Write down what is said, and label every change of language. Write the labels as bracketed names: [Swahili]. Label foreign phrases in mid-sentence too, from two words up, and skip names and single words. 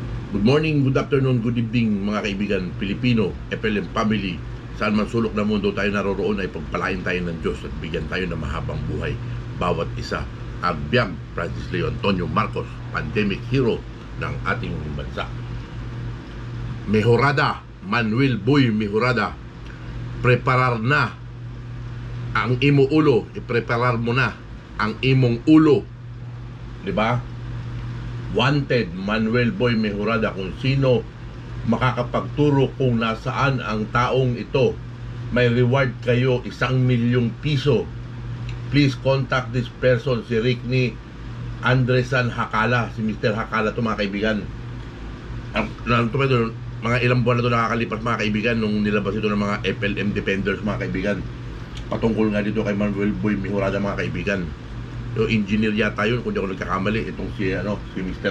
[English] Good morning, good afternoon, good evening [Filipino] mga kaibigan Pilipino, [English] FLM family. [Filipino] Saan man sulok ng mundo tayo naroroon ay pagpalain tayo ng Diyos at bigyan tayo ng mahabang buhay bawat isa. Abiyang Francis Leo Antonio Marcos, [English] pandemic hero [Filipino] ng ating bansa. [Hiligaynon] Mejorada, Manuel Boy Mejorada, preparar na ang imo ulo, ipreparar mo na ang imong ulo. [Filipino] 'Di ba? Wanted, Manuel Boy Mejorada, kung sino makakapagturo kung nasaan ang taong ito. May reward kayo, 1,000,000 piso. [English] Please contact this person, [Filipino] si Rickney Andresan Hakala, si Mr. Hakala to mga kaibigan. Mga ilang buwan na ito nakakalipas mga kaibigan nung nilabas ito ng mga FLM Defenders mga kaibigan. Patungkol nga dito kay Manuel Boy Mejorada mga kaibigan. Yung engineer yata yun, kung di ako nagkakamali, itong si Mr.